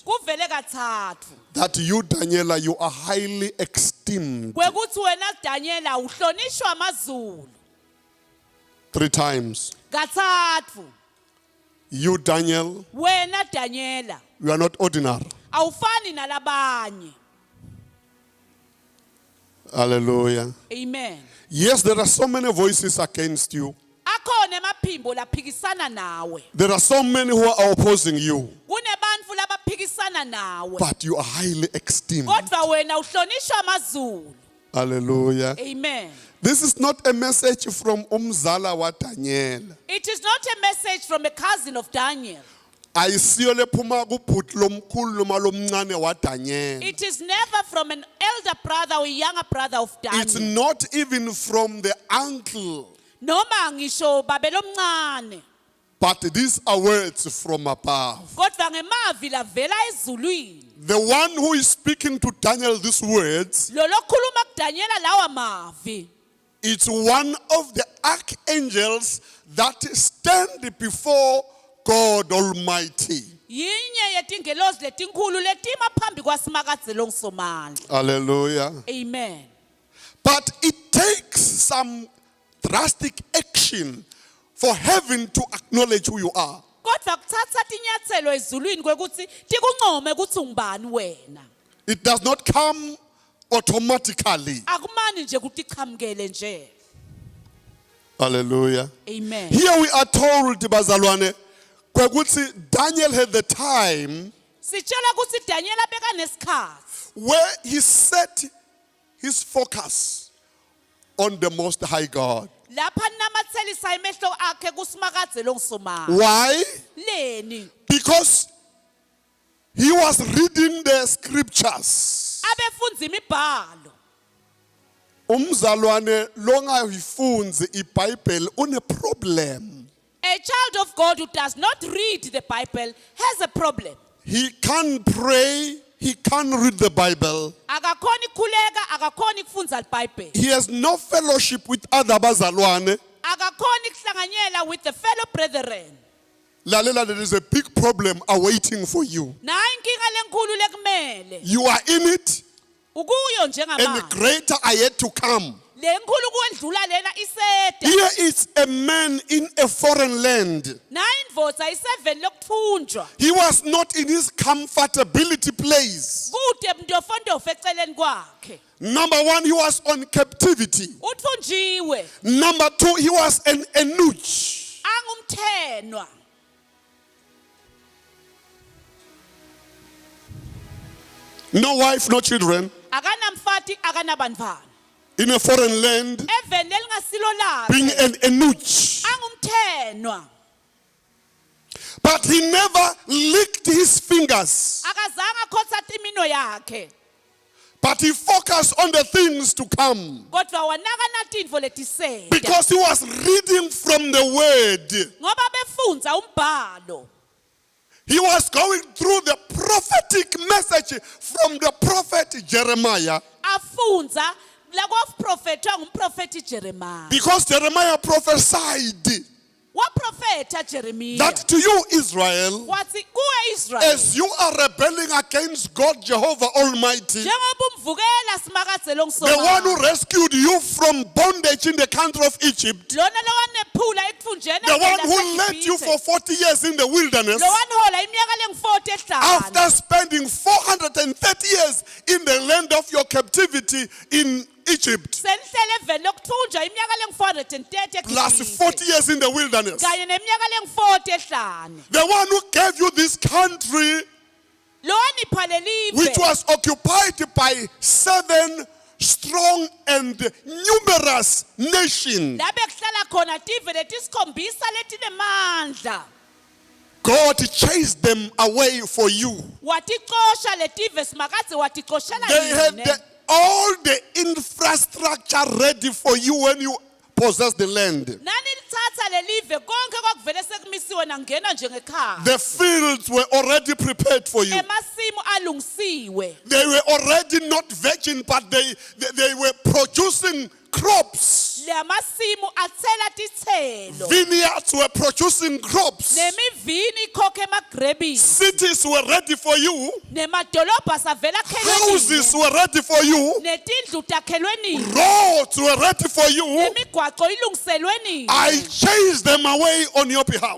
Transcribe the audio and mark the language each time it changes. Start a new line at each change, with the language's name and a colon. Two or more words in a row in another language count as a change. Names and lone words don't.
Swati: Kuvele kathathu.
English: that you, Daniela, you are highly esteemed.
Swati: Kwekuthi wena Daniela uhlonishwa amazulu.
English: 3 times.
Swati: Kathathu.
English: You, Daniel,
Swati: Wena Daniela
English: you are not ordinary.
Swati: awufani nalabanye.
English: Hallelujah. Amen. Yes, there are so many voices against you.
Swati: Akhona emaphimbo laphikisana nawe.
English: There are so many who are opposing you.
Swati: Kunebantfu labaphikisana nawe.
English: But you are highly esteemed.
Swati: Kodwa wena uhlonishwa amazulu.
English: Hallelujah. Amen. This is not a message from
Swati: Umzala wa
English: Daniel. It is not a message from a cousin of Daniel.
Swati: Ayisiyo lephuma kubhuti lomkhulu noma lomncane wa Daniel.
English: It is never from an elder brother or a younger brother of It's Daniel. not even from the uncle.
Swati: Noma ngisho babe lomncane.
English: But these are words from above.
Swati: Kodwa ngemavi lavela ezulwini.
English: The one who is speaking to Daniel these words,
Swati: Lo lokhuluma kuDaniela lawa mavi.
English: it's one of the archangels that stand before God Almighty.
Swati: Yinye yetingelozi letinkhulu letima phambi kwaSimakadze loNgisomandla.
English: Hallelujah. Amen. But it takes some drastic action for heaven to acknowledge who you are.
Swati: Kodwa kuthatha tinyathelo ezulwini kwekuthi tikuncome ukuthi ungubani wena.
English: It does not come automatically.
Swati: Akumani nje kuti qhamukele nje.
English: Hallelujah. Amen. Here we are told,
Swati: bazalwane, kwekuthi
English: Daniel had the time
Swati: Sitshela ukuthi Daniel abeka nesikhathi
English: where he set his focus on the Most High God.
Swati: lapha namathelisa imehlo akhe kuSimakadze loNgisomandla.
English: Why?
Swati: Leni
English: Because he was reading the scriptures.
Swati: abefundza imibhalo. Umzalwane longayifunzi iBhayibheli une problem.
English: A child of God who does not read the Bible has a problem. He can't pray, he can't read the Bible.
Swati: Akakhoni khuleka, akakhoni kufundza iBhayibheli.
English: He has no fellowship with other bazalwane.
Swati: Akakhoni kuhlanganyela
English: with the fellow brethren. Lalela, there is a big problem awaiting for you.
Swati: Nayi inkinga lenkulu lekumele.
English: You are in it,
Swati: Ukuyo
English: and
Swati: njengamanje.
English: greater are yet to come.
Swati: Lenkulu kwendlula lena iseda.
English: Here is a man in a foreign land.
Swati: Nayi indvodza iseveni lokuthunjwa.
English: He was not in his comfortability place.
Swati: Kude mntofontofe eceleni kwakhe.
English: Number 1, he was on captivity.
Swati: Uthunjiwe.
English: Number 2, he was an eunuch.
Swati: Angumthenwa.
English: No wife, no children.
Swati: Akanamfati, akanabantwana.
English: In a foreign land,
Swati: Eveni elingasilo
English: being
Swati: lakhe.
English: an eunuch.
Swati: Angumthenwa.
English: But he never licked his fingers.
Swati: akazange akhothatha imino yakhe
English: But he focused on the things to come.
Swati: kodwa wanakana tintfo letisele
English: Because he was reading from the word.
Swati: ngoba befundza umbhalo.
English: He was going through the prophetic message from the prophet Jeremiah.
Swati: Afundza lakwafprofethwa ngumprofeti Jeremiah.
English: Because Jeremiah prophesied
Swati: Waprofetha Jeremiah
English: that to you, Israel,
Swati: wathi kuwe Israel
English: as you are rebelling against God Jehovah Almighty,
Swati: njengoba umvukela simakadze
English: the one who
Swati: longsoma
English: rescued you from bondage in the country of Egypt,
Swati: lona lowanephula ekutfunjeni
English: the one who led you for 40 years in the wilderness,
Swati: lowanhola iminyaka lengu-40
English: after
Swati: ehlanu
English: spending 430 years in the land of your captivity in Egypt,
Swati: senihlele eveni lokuthunjwa iminyaka lengu-430
English: plus 40 years in the wilderness,
Swati: kanye neminyaka lengu-40 ehlanu
English: the one who gave you this country,
Swati: lowanipha lelive
English: which was occupied by 7 strong and numerous nations.
Swati: labe kuhlala khona tive letisikhombisa letinemandla
English: God chased them away for you.
Swati: waticosha letive simakadze waticoshela
English: They had
Swati: yini
English: all the infrastructure ready for you when you possess the land.
Swati: nanilithatha lelive konke kwakuvele sekumisiwe nangena njengekhaya
English: The fields were already prepared for you.
Swati: emasimu alungisiwe
English: They were already not virgin, but they were producing crops.
Swati: le masimu athela tithelo
English: Vineyards were producing crops.
Swati: nemivini ikhokha emagrebini
English: Cities were ready for you.
Swati: nemadolobha savela
English: Houses
Swati: akhelwe
English: were ready for you.
Swati: netindlu takhelwe nini
English: Roads were ready for you.
Swati: nemigwaqo ilungiselwe nini
English: I chased them away on your behalf.